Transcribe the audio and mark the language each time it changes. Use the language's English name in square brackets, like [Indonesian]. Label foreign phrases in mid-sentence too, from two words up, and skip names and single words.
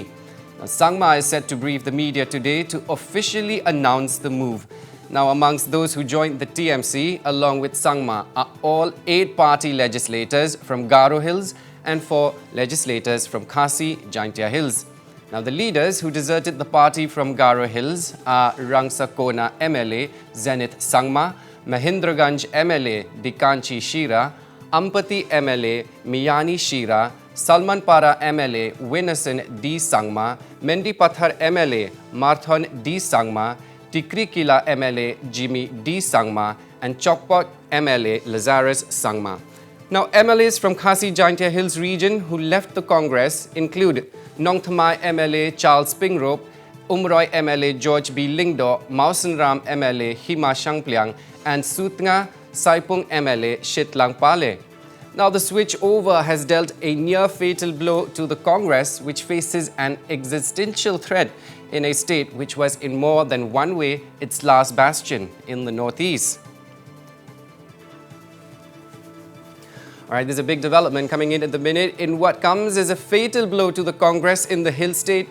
[English] Now, Sangma is set to brief the media today to officially announce the move. Now, amongst those who joined the TMC, along with Sangma, are all 8 party legislators from Garo Hills and 4 legislators from Khasi Jaintia Hills. Now, the leaders who deserted the party from Garo Hills are Rangsakona MLA Zenith Sangma, Mahindraganj MLA Dikanchi Shira, Ampati MLA Miyani Shira, Salmanpara MLA Winasan D. Sangma, Mendipathar MLA Marthon D. Sangma, Tikri Kila MLA Jimmy D. Sangma and Chokpot MLA Lazarus Sangma. Now, MLAs from Khasi Jaintia Hills region who left the Congress include Nongthamai MLA Charles Pingrop, Umroy MLA George B. Lingdo, Mausanram MLA Hima Shangpliang and Sutnga Saipung MLA Shitlang Pale. Now, the switch over has dealt a near-fatal blow to the Congress, which faces an existential threat in a state which was in more than one way its last bastion in the northeast. All right, there's a big development coming in at the minute in what comes as a fatal blow to the Congress in the Hill State.